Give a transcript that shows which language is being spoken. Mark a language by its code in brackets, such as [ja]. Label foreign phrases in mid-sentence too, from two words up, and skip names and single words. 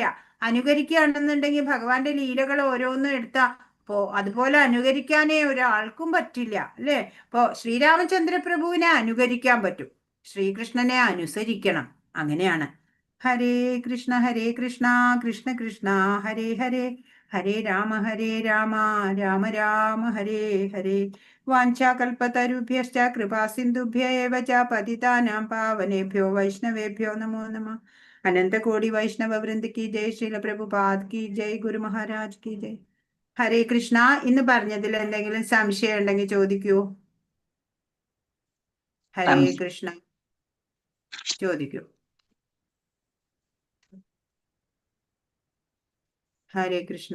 [ml] അനുകരിക്കുകയാണെന്നുണ്ടെങ്കിൽ ഭഗവാന്റെ ലീലകൾ ഓരോന്നും എടുത്താ അതുപോലെ അനുകരിക്കാനേ ഒരാൾക്കും പറ്റില്ല അല്ലേ? അപ്പോ ശ്രീരാമചന്ദ്ര പ്രഭുവിനെ അനുകരിക്കാൻ പറ്റും, ശ്രീകൃഷ്ണനെ അനുസരിക്കണം. [sa] അങ്ങനെയാണ്. ഹരേ കൃഷ്ണ കൃഷ്ണ കൃഷ്ണ ഹരേ ഹരേ, ഹരേ രാമ രാമ രാമ ഹരേ ഹരേ. വാഞ്ചാകൽപതരുഭ്യശ്ച കൃപാ സിന്ധുഭ്യ ഏവ ച പതിതാനാം പാവനേഭ്യോ വൈഷ്ണവേഭ്യോ നമോ നമഃ. [hi] अनन्तकोटि वैष्णव वृन्द की जय, श्रील प्रभुपाद की जय, गुरु महाराज की जय. [sa] ഹരേ കൃഷ്ണ. [ml] ഇന്ന് പറഞ്ഞതിൽ എന്തെങ്കിലും സംശയം ഉണ്ടെങ്കിൽ ചോദിക്കൂ. [sa] ഹരേ കൃഷ്ണ, [ml] ചോദിക്കൂ. [sa] ഹരേ കൃഷ്ണ.